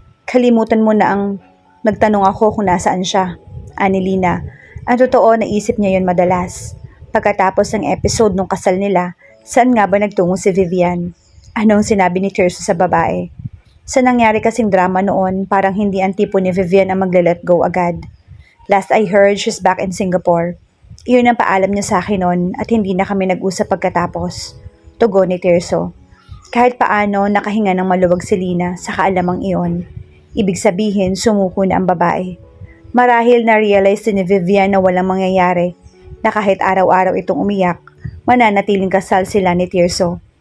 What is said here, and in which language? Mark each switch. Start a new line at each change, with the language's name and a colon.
Filipino: Kalimutan mo na ang nagtanong ako kung nasaan siya, ani Lina. Ang totoo, naisip niya yon madalas. Pagkatapos ng episode nung kasal nila, saan nga ba nagtungo si Vivian? Anong sinabi ni Tirso sa babae? Sa nangyari kasing drama noon, parang hindi ang tipo ni Vivian ang magle-let go agad.
English: Last I heard, she's back in Singapore.
Filipino: Iyon ang paalam niya sa akin noon at hindi na kami nag-usap pagkatapos. Tugon ni Tirso. Kahit paano, nakahinga ng maluwag si Lina sa kaalamang iyon. Ibig sabihin, sumuko na ang babae. Marahil na-realize ni Vivian na walang mangyayari, na kahit araw-araw itong umiyak, mananatiling kasal sila ni Tirso.